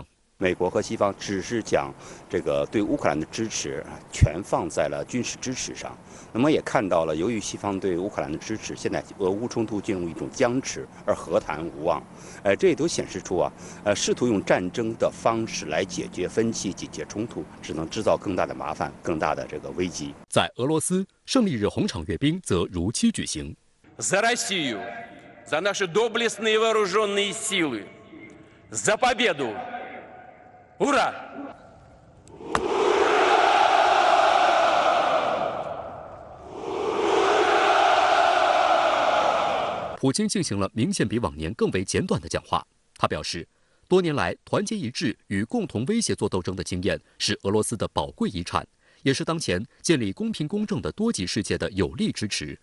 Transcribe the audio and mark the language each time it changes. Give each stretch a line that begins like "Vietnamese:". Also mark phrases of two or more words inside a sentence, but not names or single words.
Chinese: 美国和西方只是将这个对乌克兰的支持全放在了军事支持上，那么也看到了，由于西方对乌克兰的支持，现在俄乌冲突进入一种僵持，而和谈无望。这也都显示出试图用战争的方式来解决分歧、解决冲突，只能制造更大的麻烦、更大的这个危机。在俄罗斯，胜利日红场阅兵则如期举行。
Russian: За Россию, за наши доблестные вооруженные силы, за победу! Ура!
Chinese: 普京进行了明显比往年更为简短的讲话。他表示，多年来团结一致与共同威胁作斗争的经验是俄罗斯的宝贵遗产，也是当前建立公平公正的多极世界的有力支持。